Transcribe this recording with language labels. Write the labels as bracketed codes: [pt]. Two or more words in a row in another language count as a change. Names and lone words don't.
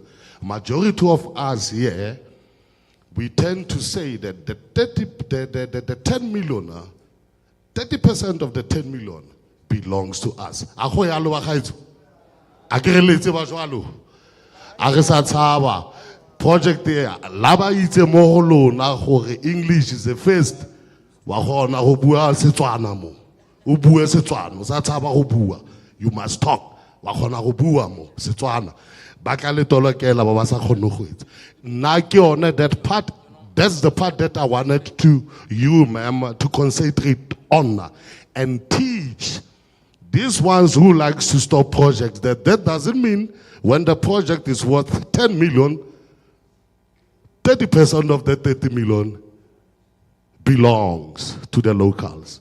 [en] Majority of us here, we tend to say that the 10 million, 30% of the 10 million belongs to us. Project there, [tn] laba itse mo lona gore [en] English is the first. [tn] Wa gona go bua Setswana mo. O bua Setswana, sa tshaba go bua. [en] You must talk. [tn] Wa gona go bua mo Setswana. Ba ka le tolokela ba ba sa kgone go etsa. Nna ke yone [en] that part, that's the part that I wanted you ma'am to concentrate on and teach these ones who likes to stop projects that doesn't mean when the project is worth 10 million, 30% of the 30 million belongs to the locals.